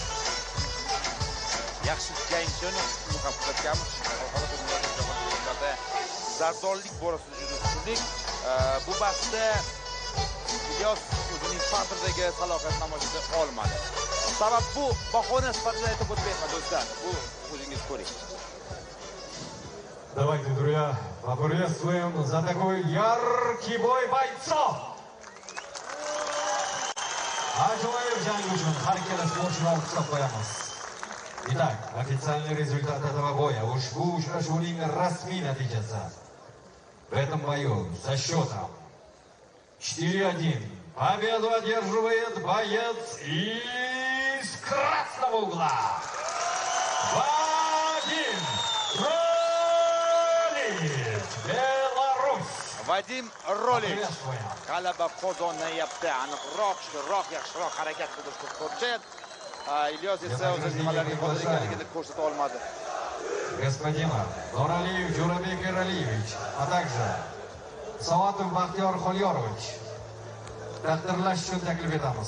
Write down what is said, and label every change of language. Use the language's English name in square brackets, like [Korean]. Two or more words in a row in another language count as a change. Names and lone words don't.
[Uzbek] Yaxshi jang uchun ham kuzatganmiz. Zardorlik borasida juda ustunlik. Bu bahsda Ilyos o'zining parterdagi salohiyat namoyish eta olmadi. Sabab bu bahona sifatida aytib o'tmayman do'stlar. Bu o'zingiz ko'ring. [Russian] Давайте, друзья, поприветствуем за такой яркий бой бойцов. [Uzbek] Ajoyib jang uchun har ikkala sportchini olqishlab qo'yamiz. [Russian] Итак, официальный результат этого боя. [Uzbek] Ushbu uchrashuvning rasmiy natijasi. [Russian] В этом бою со счетом 4-1 победу одерживает боец из красного угла. Вадим Ролич, Беларусь. [Uzbek] Vadim Rolich g'alaba qozonyapti. Aniqroq, yaxshiroq harakat qildi sportchi. Ilyos esa o'z nimalariga qodir ekanligini ko'rsata olmadi. Господина Нуралиев Журабек Эралиевич, [Russian] а также [Uzbek] Savatov Baxtiyor Xolyorovich taqdirlash uchun taklif etamiz.